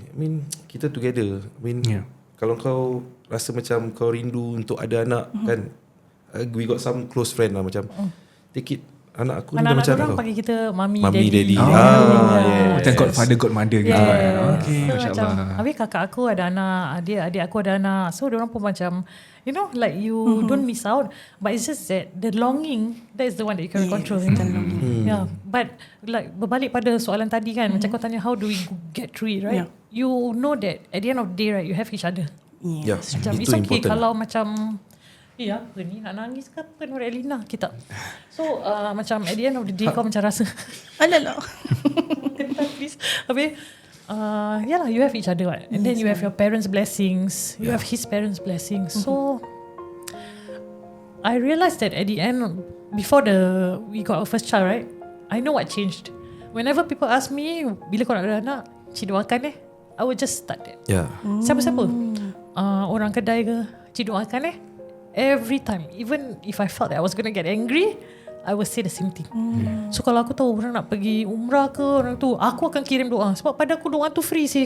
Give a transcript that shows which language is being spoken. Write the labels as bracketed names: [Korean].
[Malay] I mean, kita together. I mean, kalau kau rasa macam kau rindu untuk ada anak kan, [English] we got some close friend lah, [Malay] macam take it, anak aku anak-anak macam orang panggil kita mami [English] daddy. [Malay] Macam godfather godmother gitu kan. Okay, masya-Allah. Habis kakak aku ada anak, adik aku ada anak. [English] So diorang pun macam, you know, like you don't miss out, but it's just that the longing, that is the one that you can control. But like [Malay] berbalik pada soalan tadi [English] kan, macam kau tanya how do we get through it, right? You know that at the end of the day, right, you have each other. Macam it's okay important. [Malay] Kalau macam apa ni, nak nangis ke apa, Nur Elina kita. [English] So macam at the end of the day kau macam rasa alalah. Please. Habis you have each other, right? And then you have your parents' blessings, you have his parents' blessings. So I realized that at the end, before we got our first child, right, I know what changed. Whenever people ask me, [Malay] bila kau nak ada anak, cik doakan [English] I would just start that. [Malay] Siapa-siapa orang kedai ke, cik doakan every time. [English] Even if I felt that I was gonna get angry, I will say the same thing. [Malay] So kalau aku tahu orang nak pergi umrah ke, orang tu, aku akan kirim doa. Sebab pada aku doa tu free sih.